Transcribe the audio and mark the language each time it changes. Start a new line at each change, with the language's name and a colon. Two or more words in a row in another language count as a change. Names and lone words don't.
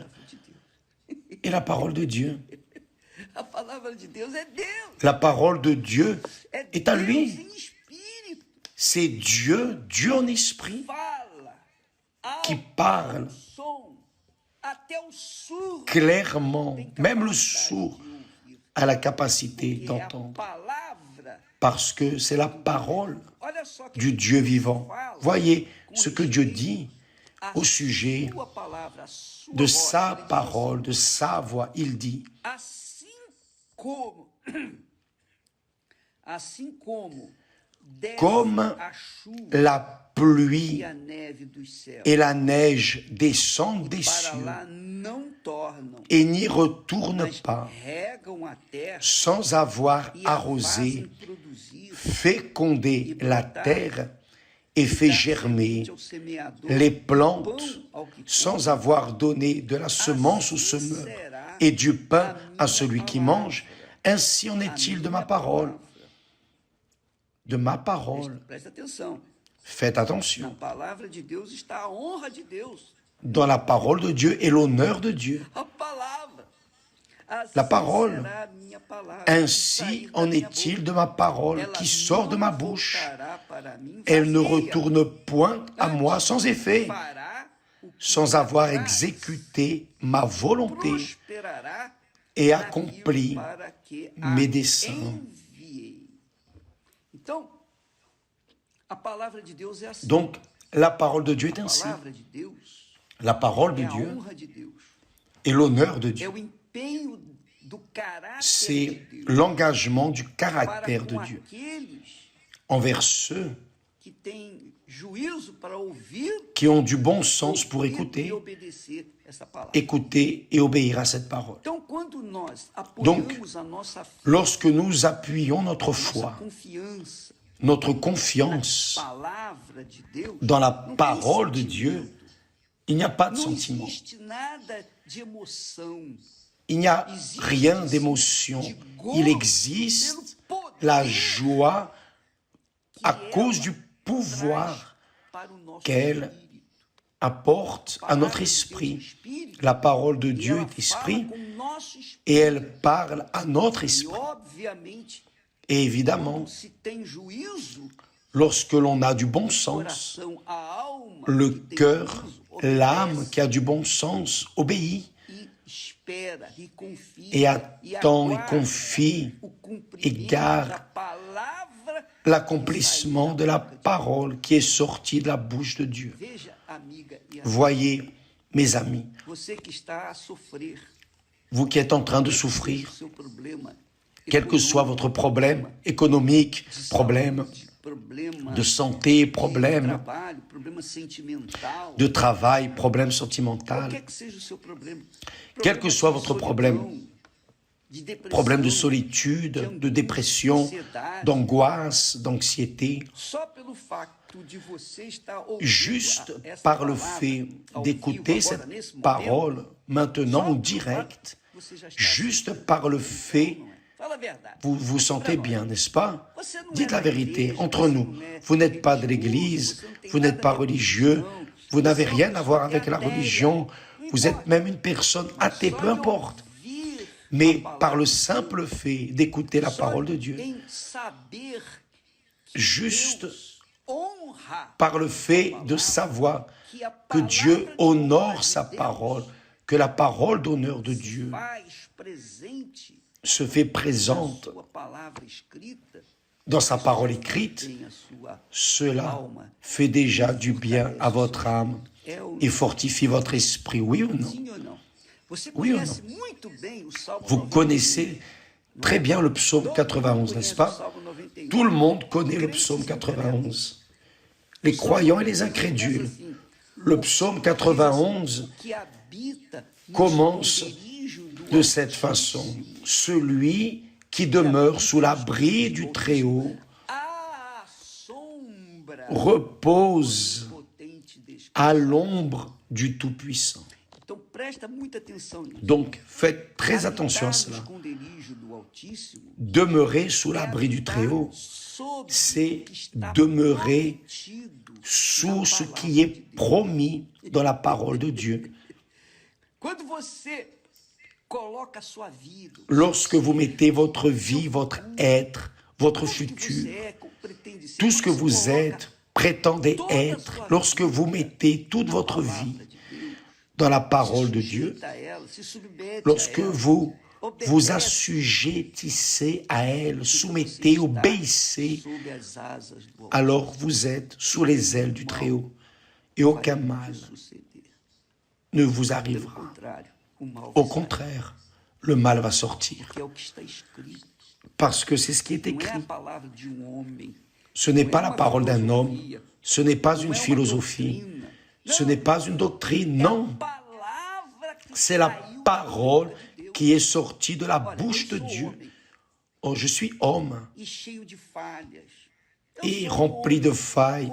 French: nucléares. est la parole de Dieu.
Portuguese: A palavra de Deus é Deus.
French: La parole de Dieu
Portuguese: É
French: est à
Portuguese: Deus
French: lui.
Portuguese: em espírito.
French: C'est Dieu, Dieu en esprit,
Portuguese: Fala.
French: qui
Portuguese: Alto
French: parle
Portuguese: som. Até o surdo
French: clairement.
Portuguese: tem
French: Même le
Portuguese: capacidade
French: sourd
Portuguese: de ouvir.
French: a la capacité
Portuguese: E é a
French: d'entendre.
Portuguese: palavra.
French: Parce que c'est la parole
Portuguese: Olha só que
French: du Dieu vivant.
Portuguese: fala
French: Voyez
Portuguese: com
French: ce que Dieu dit
Portuguese: a
French: au sujet
Portuguese: sua palavra, a sua
French: de
Portuguese: voz.
French: sa
Portuguese: Ele diz
French: parole, de sa voix. Il dit,
Portuguese: assim como desce
French: comme
Portuguese: a chuva
French: la pluie
Portuguese: e a neve dos céus.
French: et la neige descendent des
Portuguese: Para
French: cieux
Portuguese: lá não tornam,
French: et n'y retournent
Portuguese: mas
French: pas
Portuguese: regam a terra
French: sans avoir
Portuguese: e a
French: arrosé,
Portuguese: fazem produzir,
French: fécondé la terre et fait
Portuguese: dá
French: germer
Portuguese: semente ao semeador,
French: les
Portuguese: pão
French: plantes
Portuguese: ao que come.
French: sans avoir donné de la semence au semeur et du pain à celui qui mange. Ainsi en
Portuguese: A
French: est-il de
Portuguese: minha
French: ma parole.
Portuguese: palavra.
French: De ma parole.
Portuguese: Presta atenção.
French: Faites
Portuguese: Na
French: attention.
Portuguese: palavra de Deus está a honra de Deus.
French: Dans la parole de Dieu et l'honneur de Dieu.
Portuguese: A palavra. Assim
French: La parole.
Portuguese: será a minha palavra que
French: Ainsi
Portuguese: sair da
French: en
Portuguese: minha
French: est-il
Portuguese: boca.
French: de ma parole
Portuguese: Ela
French: qui sort de
Portuguese: não
French: ma bouche.
Portuguese: voltará para mim
French: Elle ne
Portuguese: vazia.
French: retourne point à moi sans effet,
Portuguese: Fará o que
French: sans
Portuguese: me
French: avoir
Portuguese: apraz.
French: exécuté ma volonté
Portuguese: Prosperará
French: et
Portuguese: naquilo
French: accompli
Portuguese: para que a
French: mes desseins.
Portuguese: enviei. Então, a palavra de Deus é assim.
French: Donc, la parole de Dieu est
Portuguese: A
French: ainsi.
Portuguese: palavra de Deus
French: La parole de
Portuguese: é a
French: Dieu
Portuguese: honra de Deus.
French: et l'honneur de
Portuguese: É
French: Dieu.
Portuguese: o empenho do caráter de
French: C'est
Portuguese: Deus
French: l'engagement du
Portuguese: para
French: caractère de
Portuguese: com
French: Dieu
Portuguese: aqueles
French: envers ceux
Portuguese: que têm juízo para ouvir
French: qui ont du bon sens pour
Portuguese: ouvir
French: écouter,
Portuguese: e obedecer essa palavra.
French: écouter et obéir à cette parole.
Portuguese: Então, quando nós
French: Donc,
Portuguese: apoiamos a nossa fé,
French: Lorsque nous appuyons notre
Portuguese: nossa
French: foi,
Portuguese: confiança
French: notre confiance
Portuguese: na palavra de Deus,
French: dans la
Portuguese: não tem
French: parole de
Portuguese: sentimento,
French: Dieu, il n'y a pas de
Portuguese: não
French: sentiment.
Portuguese: existe nada de emoção.
French: Il n'y a
Portuguese: Existe
French: rien
Portuguese: sim,
French: d'émotion.
Portuguese: de gozo
French: Il
Portuguese: pelo
French: existe
Portuguese: poder
French: la joie
Portuguese: que
French: à
Portuguese: ela
French: cause du pouvoir
Portuguese: para o nosso
French: qu'elle
Portuguese: espírito.
French: apporte à notre esprit. La parole de
Portuguese: E
French: Dieu
Portuguese: ela
French: est esprit
Portuguese: fala com o nosso espírito.
French: et elle parle à notre
Portuguese: E
French: esprit.
Portuguese: obviamente,
French: Et évidemment,
Portuguese: se tem juízo,
French: lorsque l'on a du bon sens,
Portuguese: coração, a alma
French: le
Portuguese: que tem
French: cœur,
Portuguese: juízo,
French: l'âme
Portuguese: obedece
French: qui a du bon sens obéit
Portuguese: e espera e confia
French: et attend et
Portuguese: aguarda
French: confie
Portuguese: o
French: et
Portuguese: cumprimento
French: garde
Portuguese: da palavra
French: l'accomplissement
Portuguese: que
French: de la
Portuguese: sair da boca de
French: parole qui est sortie de la bouche de Dieu.
Portuguese: Deus. Veja, amiga e amigo,
French: Voyez, mes amis,
Portuguese: você que está a sofrer,
French: vous qui êtes en train de
Portuguese: seja o
French: souffrir,
Portuguese: seu problema,
French: quel que soit votre problème économique,
Portuguese: de
French: problème
Portuguese: saúde, problema
French: de santé,
Portuguese: de
French: problème
Portuguese: trabalho, problema sentimental,
French: de travail, problème sentimental,
Portuguese: qualquer que seja o seu problema,
French: quel que soit
Portuguese: de
French: votre
Portuguese: solidão,
French: problème,
Portuguese: de depressão,
French: problème de solitude, de dépression, d'angoisse, d'anxiété,
Portuguese: só pelo facto de você estar ouvindo
French: juste
Portuguese: essa
French: par le
Portuguese: palavra
French: fait
Portuguese: ao
French: d'écouter
Portuguese: vivo,
French: cette
Portuguese: agora, nesse momento,
French: parole maintenant
Portuguese: só
French: en
Portuguese: pelo
French: direct,
Portuguese: fato, você já está
French: juste
Portuguese: assistindo.
French: par le fait,
Portuguese: Não é? Fala a verdade.
French: vous vous sentez bien, n'est-ce pas?
Portuguese: Você não
French: Dites
Portuguese: é
French: la
Portuguese: da
French: vérité
Portuguese: igreja,
French: entre
Portuguese: você
French: nous.
Portuguese: não é
French: Vous n'êtes pas de
Portuguese: religioso,
French: l'Église,
Portuguese: você não tem
French: vous
Portuguese: nada
French: n'êtes pas
Portuguese: a ver com
French: religieux,
Portuguese: religião,
French: vous n'avez
Portuguese: você é uma
French: rien à voir
Portuguese: pessoa
French: avec la
Portuguese: ateia.
French: religion,
Portuguese: Não
French: vous êtes
Portuguese: importa.
French: même une personne athée,
Portuguese: Só
French: peu
Portuguese: de
French: importe.
Portuguese: ouvir
French: Mais
Portuguese: a palavra
French: par le
Portuguese: de
French: simple
Portuguese: Deus,
French: fait d'écouter la
Portuguese: só
French: parole de Dieu,
Portuguese: em saber que
French: juste
Portuguese: Deus honra
French: par le fait de savoir
Portuguese: que a
French: que
Portuguese: palavra
French: Dieu
Portuguese: de honra
French: honore
Portuguese: de
French: sa
Portuguese: Deus
French: parole, que la parole d'honneur de Dieu
Portuguese: faz presente
French: se fait
Portuguese: na
French: présente
Portuguese: sua palavra escrita,
French: dans sa parole écrite,
Portuguese: tem a sua
French: cela
Portuguese: alma.
French: fait déjà du bien à votre âme
Portuguese: É ou
French: et fortifie votre esprit, oui ou non?
Portuguese: sim ou não? Você
French: Oui ou
Portuguese: conhece muito bem o Salmo
French: Vous
Portuguese: 91.
French: connaissez très bien le psaume
Portuguese: Todo mundo
French: 91,
Portuguese: conhece
French: n'est-ce
Portuguese: o
French: pas?
Portuguese: Salmo 91.
French: Tout le monde connaît le
Portuguese: Crentes
French: psaume
Portuguese: e
French: 91. Les croyants et les incrédules.
Portuguese: Começa assim,
French: Le psaume 91
Portuguese: que habita no
French: commence
Portuguese: esconderijo do
French: de cette façon. Celui qui demeure sous l'abri du Très-Haut
Portuguese: à sombra
French: repose
Portuguese: potente descanso.
French: à l'ombre du Tout-Puissant.
Portuguese: Então presta muita atenção nisso.
French: Donc, faites très attention à
Portuguese: Habitar no
French: cela.
Portuguese: esconderijo do Altíssimo
French: Demeurer sous l'abri du Très-Haut,
Portuguese: sob
French: c'est
Portuguese: o que está
French: demeurer
Portuguese: prometido
French: sous
Portuguese: na
French: ce
Portuguese: palavra
French: qui
Portuguese: de
French: est
Portuguese: Deus.
French: promis dans la parole de Dieu.
Portuguese: Quando você coloca a sua vida,
French: Lorsque vous mettez votre vie, votre être, votre
Portuguese: tudo que
French: futur,
Portuguese: você é, como pretende ser,
French: tout ce que
Portuguese: quando você
French: vous
Portuguese: coloca
French: êtes, prétendez être, lorsque vous mettez toute votre vie
Portuguese: palavra de Deus,
French: dans la
Portuguese: se
French: parole de Dieu,
Portuguese: sujeita a ela, se submete
French: lorsque
Portuguese: a ela,
French: vous vous
Portuguese: obedece,
French: assujettissez à elle,
Portuguese: então
French: soumettez,
Portuguese: você está
French: obéissez,
Portuguese: sob as asas do Altíssimo.
French: alors vous êtes sous les ailes du Très-Haut et aucun mal
Portuguese: Suceder.
French: ne vous
Portuguese: Pelo
French: arrivera.
Portuguese: contrário, o mal
French: Au
Portuguese: vai sair,
French: contraire, le mal va sortir
Portuguese: que é o que está escrito.
French: parce que c'est ce qui est
Portuguese: Não é a
French: écrit.
Portuguese: palavra de um homem,
French: Ce n'est pas la parole d'un homme, ce n'est pas une philosophie, ce n'est pas une doctrine, non. C'est la parole qui est sortie de la bouche de Dieu. Oh, je suis homme et rempli de failles.